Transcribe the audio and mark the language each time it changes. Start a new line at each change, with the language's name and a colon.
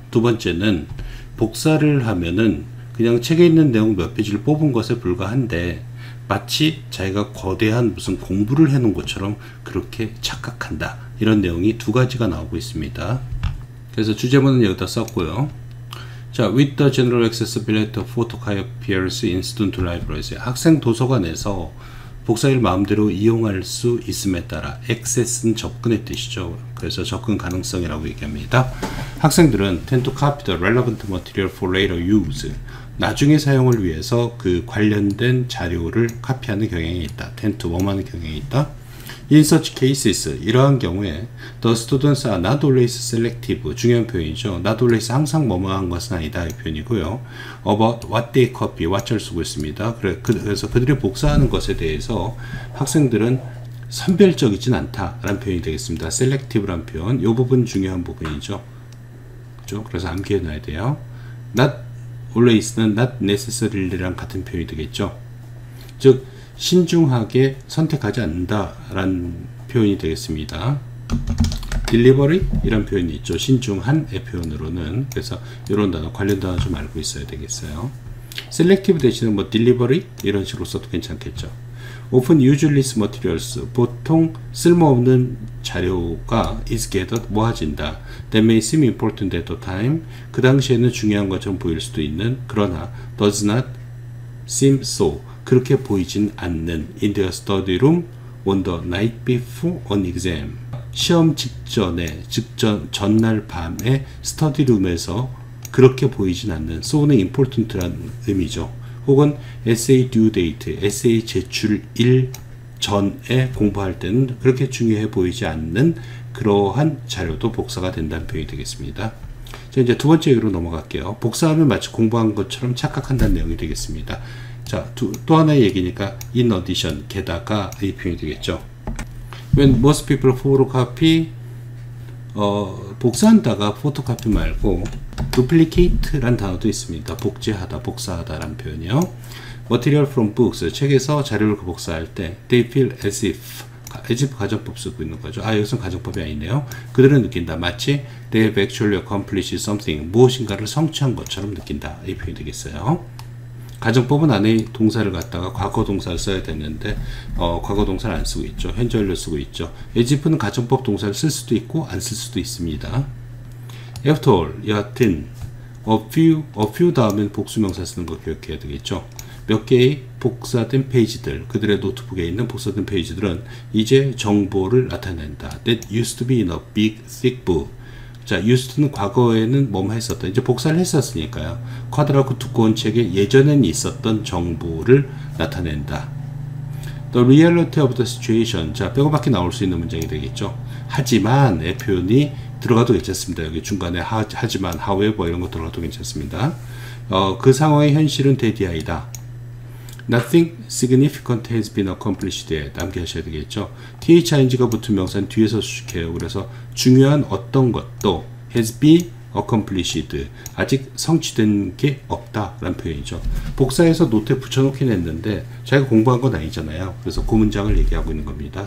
Korean: 두 번째는 복사를 하면은 그냥 책에 있는 내용 몇 페이지를 뽑은 것에 불과한데 마치 자기가 거대한 무슨 공부를 해놓은 것처럼 그렇게 착각한다. 이런 내용이 두 가지가 나오고 있습니다. 그래서 주제문은 여기다 썼고요. 자,
English: with the general accessibility of photocopiers in student libraries.
Korean: 학생 도서관에서 복사기를 마음대로 이용할 수 있음에 따라, access는 접근의 뜻이죠. 그래서 접근 가능성이라고 얘기합니다. 학생들은
English: tend to copy the relevant material for later use.
Korean: 나중에 사용을 위해서 그 관련된 자료를 카피하는 경향이 있다. tend to 뭐하는 경향이 있다.
English: In such cases,
Korean: 이러한 경우에
English: the students are not always selective,
Korean: 중요한 표현이죠. not always, 항상 뭐뭐한 것은 아니다, 이 표현이고요.
English: about what they copy,
Korean: what을 쓰고 있습니다. 그래서 그들이 복사하는 것에 대해서 학생들은 선별적이진 않다라는 표현이 되겠습니다. selective란 표현, 이 부분 중요한 부분이죠. 그렇죠? 그래서 암기해 놔야 돼요. not always는 not necessary랑 같은 표현이 되겠죠. 즉 신중하게 선택하지 않는다라는 표현이 되겠습니다. delivery 이런 표현이 있죠. 신중한의 표현으로는. 그래서 이런 단어, 관련 단어 좀 알고 있어야 되겠어요. selective 대신에 뭐 delivery 이런 식으로 써도 괜찮겠죠.
English: often useless materials,
Korean: 보통 쓸모없는 자료가
English: is gathered,
Korean: 모아진다.
English: that may seem important at the time,
Korean: 그 당시에는 중요한 것처럼 보일 수도 있는, 그러나
English: does not seem so,
Korean: 그렇게 보이진 않는,
English: in their study room on the night before an exam.
Korean: 시험 직전에, 전날 밤에 스터디룸에서 그렇게 보이진 않는, so는 important라는 의미죠. 혹은 essay due date, 에세이 제출일 전에 공부할 때는 그렇게 중요해 보이지 않는 그러한 자료도 복사가 된다는 표현이 되겠습니다. 자, 이제 두 번째 얘기로 넘어갈게요. 복사하면 마치 공부한 것처럼 착각한다는 내용이 되겠습니다. 자, 또 하나의 얘기니까 in addition, 게다가 이 표현이 되겠죠.
English: When most people photocopy,
Korean: 복사한다가 photocopy 말고 duplicate란 단어도 있습니다. 복제하다, 복사하다라는 표현이요.
English: Material from books,
Korean: 책에서 자료를 복사할 때
English: they feel as if
Korean: 가정법 쓰고 있는 거죠. 아, 여기서는 가정법이 아니네요. 그들은 느낀다, 마치
English: they have actually accomplished something,
Korean: 무엇인가를 성취한 것처럼 느낀다, 이 표현이 되겠어요. 가정법은 안에 동사를 갖다가 과거 동사를 써야 되는데 과거 동사를 안 쓰고 있죠. 현재 완료 쓰고 있죠. as if는 가정법 동사를 쓸 수도 있고 안 쓸 수도 있습니다.
English: After all,
Korean: 여하튼 a few 다음엔 복수명사 쓰는 거 기억해야 되겠죠. 몇 개의 복사된 페이지들, 그들의 노트북에 있는 복사된 페이지들은 이제 정보를 나타낸다.
English: That used to be in a big thick book.
Korean: 자, used는 과거에는 뭐뭐 했었다. 이제 복사를 했었으니까요. 커다랗고 두꺼운 책에 예전엔 있었던 정보를 나타낸다.
English: The reality of the situation.
Korean: 자, 빼고밖에 나올 수 있는 문장이 되겠죠. 하지만의 표현이 들어가도 괜찮습니다. 여기 중간에 하지만, however 이런 거 들어가도 괜찮습니다. 그 상황의 현실은 대디아이다.
English: Nothing significant has been accomplished yet.
Korean: 암기하셔야 되겠죠. thing가 붙은 명사는 뒤에서 수식해요. 그래서 중요한 어떤 것도
English: has been accomplished,
Korean: 아직 성취된 게 없다 라는 표현이죠. 복사해서 노트에 붙여놓긴 했는데 자기가 공부한 건 아니잖아요. 그래서 그 문장을 얘기하고 있는 겁니다.